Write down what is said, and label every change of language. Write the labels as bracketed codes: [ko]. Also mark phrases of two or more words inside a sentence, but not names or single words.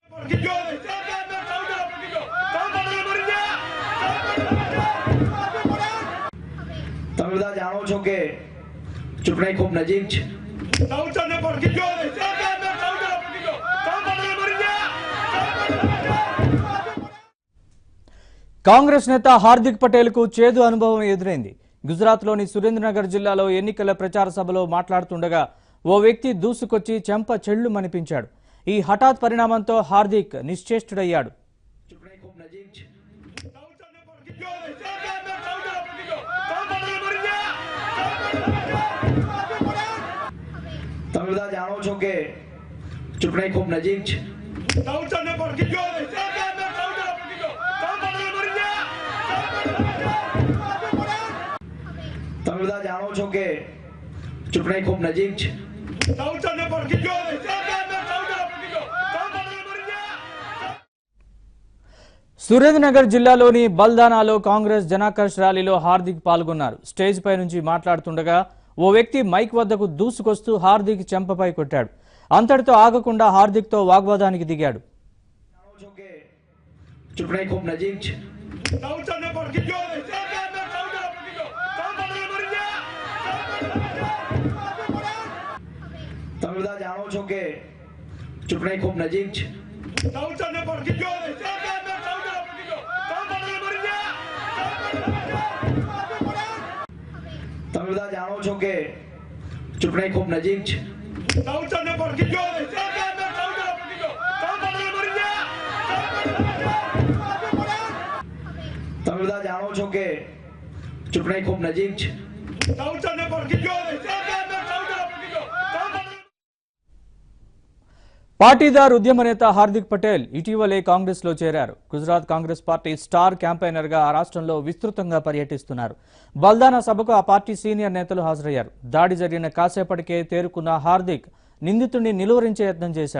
[gu] તમે બધા જાણો છો કે ચૂંટણી ખૂબ નજીક છે. [te] కాంగ్రెస్ నేత హార్దిక్ పటేల్ కు చేదు అనుభవం ఎదురైంది. గుజరాత్లోని సురేంద్రనగర్ జిల్లాలో ఎన్నికల ప్రచార సభలో మాట్లాడుతుండగా ఓ వ్యక్తి దూసుకొచ్చి చెంప చెళ్లుమనిపించాడు. ఈ హఠాత్ పరిణామంతో హార్దిక్ నిశ్చేష్టుడయ్యాడు. [gu] તમે બધા જાણો છો કે ચૂંટણી ખૂબ નજીક છે. તમે બધા જાણો છો કે ચૂંટણી ખૂબ નજીક છે. [te] సురేంద్రనగర్ జిల్లాలోని బల్దానాలో కాంగ్రెస్ జనాకర్ష్ ర్యాలీలో హార్దిక్ పాల్గొన్నారు. స్టేజ్ పై నుంచి మాట్లాడుతుండగా ఓ వ్యక్తి మైక్ వద్దకు దూసుకొస్తూ హార్దిక్ చెంపపై కొట్టాడు. అంతటితో ఆగకుండా హార్దిక్ తో వాగ్వాదానికి దిగాడు. [gu] ચૂંટણી ખૂબ નજીક છે. તમે બધા જાણો છો કે ચૂંટણી ખૂબ નજીક છે. તમે બધા જાણો છો કે ચૂંટણી ખૂબ નજીક છે. તમે બધા જાણો છો કે ચૂંટણી ખૂબ નજીક છે. [te] పాటీదార్ ఉద్యమ నేత హార్దిక్ పటేల్ ఇటీవలే కాంగ్రెస్ లో చేరారు. గుజరాత్ కాంగ్రెస్ పార్టీ స్టార్ క్యాంపెయినర్ గా ఆ రాష్ట్రంలో విస్తృతంగా పర్యటిస్తున్నారు. బల్దానా సభకు ఆ పార్టీ సీనియర్ నేతలు హాజరయ్యారు. దాడి జరిగిన కాసేపటికే తేరుకున్న హార్దిక్ నిందితుడిని నిలువరించే యత్నం చేశాడు.